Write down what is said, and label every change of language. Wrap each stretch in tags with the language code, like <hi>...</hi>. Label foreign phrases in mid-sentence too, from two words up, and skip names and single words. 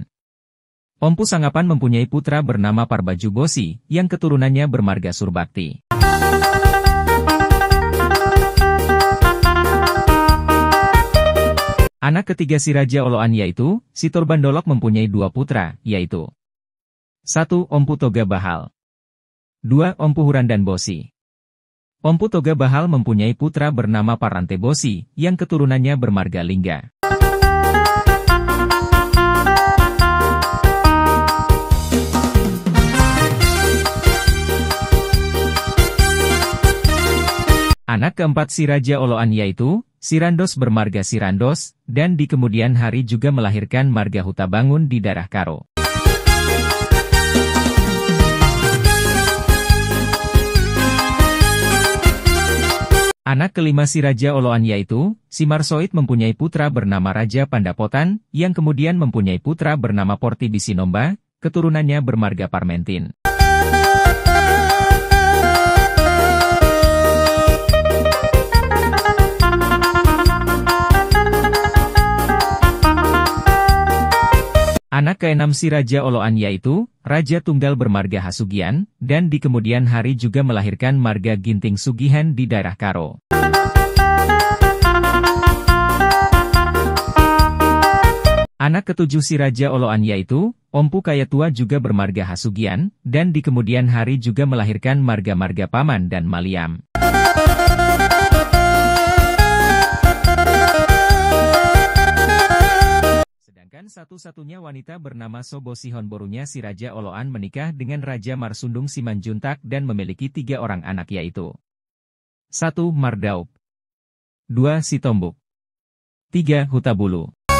<id>Ompu Sangapan mempunyai putra bernama Parbaju Bosi, yang keturunannya bermarga Surbakti. Anak ketiga si Raja Oloan yaitu, si Torbandolok mempunyai 2 putra, yaitu 1. Ompu Toga Bahal. 2. Ompu Hurandan Bosi. Ompu Toga Bahal mempunyai putra bernama Parante Bosi, yang keturunannya bermarga Lingga. Anak keempat si Raja Oloan yaitu, si Randos bermarga Sirandos, dan di kemudian hari juga melahirkan marga Hutabangun di daerah Karo. Anak kelima si Raja Oloan yaitu, si Marsoid mempunyai putra bernama Raja Pandapotan, yang kemudian mempunyai putra bernama Porti Bisinomba, keturunannya bermarga Parmentin. Anak keenam si Raja Oloan yaitu, Raja Tunggal bermarga Hasugian, dan di kemudian hari juga melahirkan marga Ginting Sugihan di daerah Karo. Anak ketujuh si Raja Oloan yaitu, Ompu Kayatua juga bermarga Hasugian, dan di kemudian hari juga melahirkan marga-marga Paman dan Maliam. Satu-satunya wanita bernama Sobo Sihon Borunya si Raja Oloan menikah dengan Raja Marsundung Simanjuntak dan memiliki 3 orang anak yaitu 1. Mardaup. 2. Sitombuk. 3. Hutabulu.</id>